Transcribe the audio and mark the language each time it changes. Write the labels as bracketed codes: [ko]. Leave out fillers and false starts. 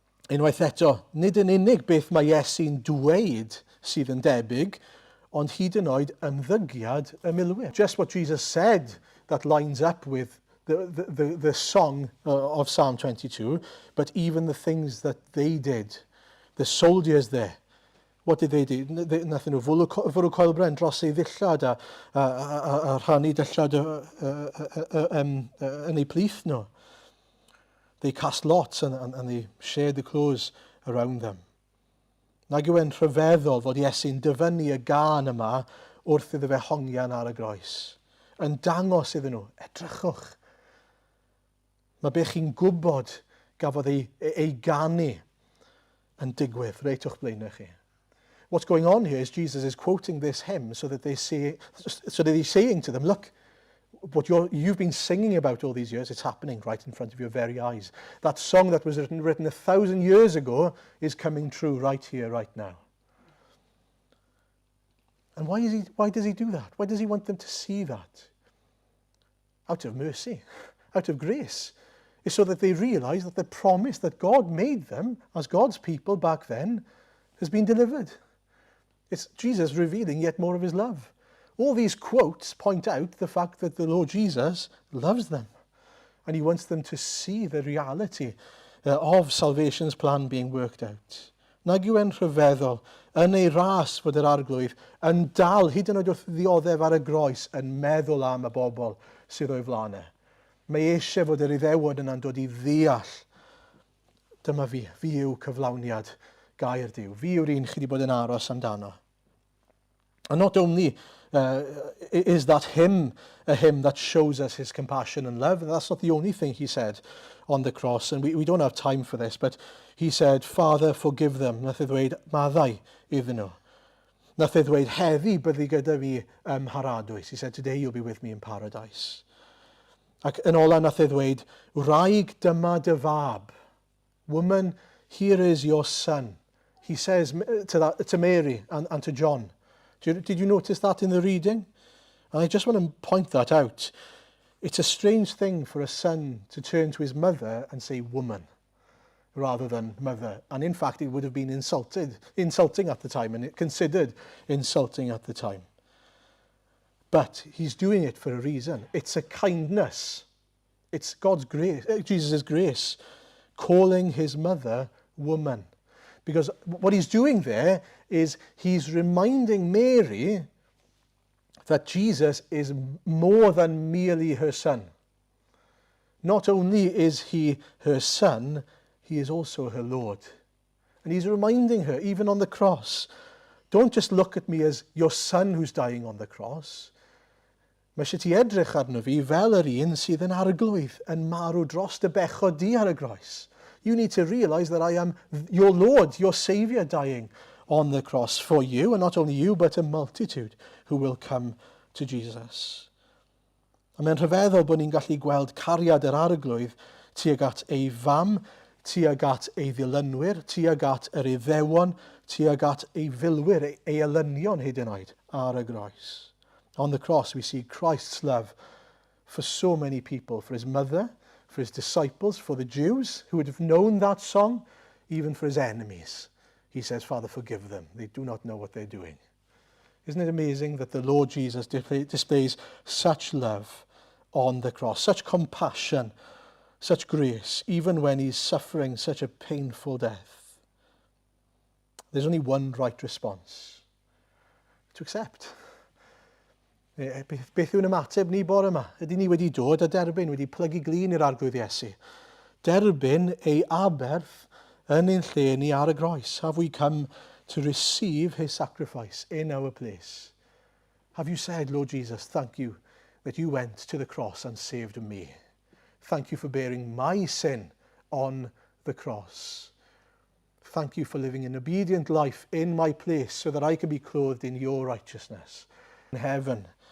[cy] Unwaith eto, nid yn unig beth mae Iesu'n dweud sydd yn debyg, ond hyd yn oed ymddygiad y milwyr. [en] Just what Jesus said that lines up with the song of Psalm 22, but even the things that they did, the soldiers there, what did they do? [cy] Nathyn nhw fwrw coelbren dros ei ddillad a rhannu dillad yn ei plith nhw. [en] They cast lots and they shared the clothes around them. [cy] Nag yw e'n rhyfeddol fod Iesu'n dyfynnu y gân yma wrth iddo fe hongian ar y groes. Yn dangos iddyn nhw, edrychwch. Mae be chi'n gwybod gafodd ei ganu yn digwydd reit o'ch blaenau chi. [en] What's going on here is Jesus is quoting this hymn so that he's saying to them, look, what you've been singing about all these years, it's happening right in front of your very eyes. That song that was written 1,000 years ago is coming true right here, right now. And why does he do that? Why does he want them to see that? Out of mercy, out of grace. It's so that they realize that the promise that God made them as God's people back then has been delivered. It's Jesus revealing yet more of his love. All these quotes point out the fact that the Lord Jesus loves them. And he wants them to see the reality of salvation's plan being worked out. [cy] Nag yw e'n rhyfeddol yn ei ras fod yr arglwydd yn dal hyd yn oed wrth ddioddef ar y groes yn meddwl am y bobl sydd o'i flanau. Mae eisiau fod yr Iddewon yna'n dod i ddeall. Dyma fi yw cyflawniad gair Duw. Fi yw'r un chi wedi bod yn aros amdano. [en] And not only is that hymn a hymn that shows us his compassion and love, and that's not the only thing he said on the cross, and we don't have time for this, but he said, Father, forgive them. [cy] Nath e ddweud, maddau iddyn nhw. Nath e ddweud, heddi byddi gyda fi haradwys. [en] He said, today you'll be with me in paradise. [cy] Ac yn ola nath e ddweud, wraig dyma dy fab. [en] Woman, here is your son. He says to Mary and to John. Did you notice that in the reading? And I just want to point that out. It's a strange thing for a son to turn to his mother and say woman rather than mother. And in fact, it would have been insulting at the time, and considered insulting at the time. But he's doing it for a reason. It's a kindness. It's God's grace, Jesus' grace, calling his mother woman. Because what he's doing there is he's reminding Mary that Jesus is more than merely her son. Not only is he her son, he is also her Lord. And he's reminding her, even on the cross, don't just look at me as your son who's dying on the cross. [cy] Mae eisiau ti edrych arno fi fel yr un sydd yn arglwydd yn marw dros dy bechod di ar y groes. [en] You need to realize that I am your Lord, your Saviour, dying on the cross for you, and not only you, but a multitude who will come to Jesus. [cy] A mae'n rhyfeddol bod ni'n gallu gweld cariad yr arglwydd tuag at ei fam, tuag at ei ddilynwyr, tuag at yr Iddewon, tuag at ei filwyr, ei elynion hyd yn oed ar y groes. [en] On the cross we see Christ's love for so many people, for his mother, for his disciples, for the Jews who would have known that song, even for his enemies. He says, Father, forgive them. They do not know what they're doing. Isn't it amazing that the Lord Jesus displays such love on the cross, such compassion, such grace, even when he's suffering such a painful death? There's only one right response: to accept. [cy] Beth yw'n ymateb ni bore yma? Ydy ni wedi dod a derbyn, wedi plygu glin i'r arglwydd Iesu. Derbyn ei aberth yn ein lle ni ar y groes. [en] Have we come to receive his sacrifice in our place? Have you said, Lord Jesus, thank you that you went to the cross and saved me. Thank you for bearing my sin on the cross. Thank you for living an obedient life in my place so that I can be clothed in your righteousness in heaven.